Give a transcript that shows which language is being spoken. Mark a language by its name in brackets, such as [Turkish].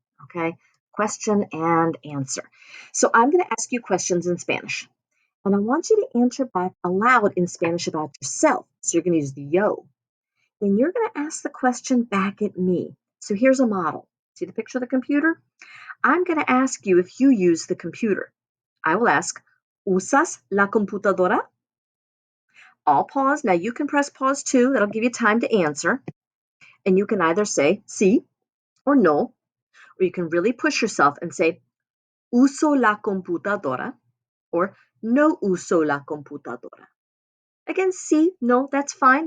[English] Okay, question and answer. So I'm going to ask you questions in Spanish. And I want you to answer back aloud in Spanish about yourself. So you're going to use the yo. Then you're going to ask the question back at me. So here's a model. See the picture of the computer? I'm going to ask you if you use the computer. I will ask, [Spanish] ¿Usas la computadora? [English] I'll pause. Now you can press pause too. That'll give you time to answer. And you can either say sí or no, or you can really push yourself and say, [Spanish] uso la computadora, [English] or [Spanish] no uso la computadora. [English] Again, sí, no, that's fine.